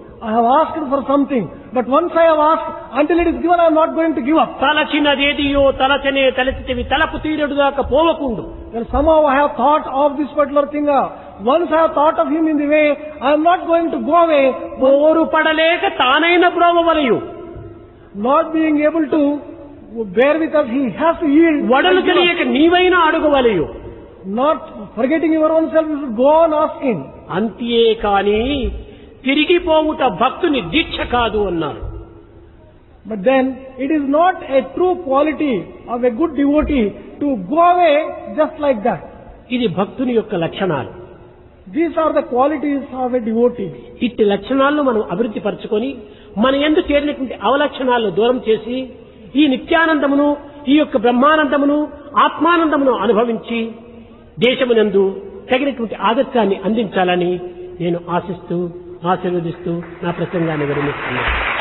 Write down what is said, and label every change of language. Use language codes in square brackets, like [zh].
[en] I have asked for something, but once I have asked, until it is given, I am not going to give up. [te] తలచినదేదియో తలచనే తలచితివి తలపు తీరుడు దాకా పోవకుండు. [en] Well, somehow I have thought of this particular thing. Once I have thought of him in the way, I am not going to go away. [te] పోరు పడలేక తానైన బ్రోవవలయు. [en] Not being able to bear with us, he has to yield. [te] వడలు తెలియక నీవైనా అడుగవలయు. [en] Not forgetting your own self, you should go on asking. [te] అంతే కాని తిరిగిపోవుట భక్తుని దీక్ష కాదు అన్నారు. [en] But then, it is not a true quality of a good devotee to go away just like that. [te] ఇది భక్తుని యొక్క లక్షణాలు. [en] These are the qualities of a devotee. [te] ఇట్టి లక్షణాలను మనం అభివృద్ధి పరచుకొని మన యందు చేరినటువంటి అవలక్షణాలను దూరం చేసి ఈ నిత్యానందమును, ఈ యొక్క బ్రహ్మానందమును, ఆత్మానందమును అనుభవించి దేశమునందు తగినటువంటి ఆదర్శాన్ని అందించాలని నేను ఆశిస్తూ ఆశీర్వదిస్తూ నా ప్రసంగాన్ని విరమిస్తున్నాను.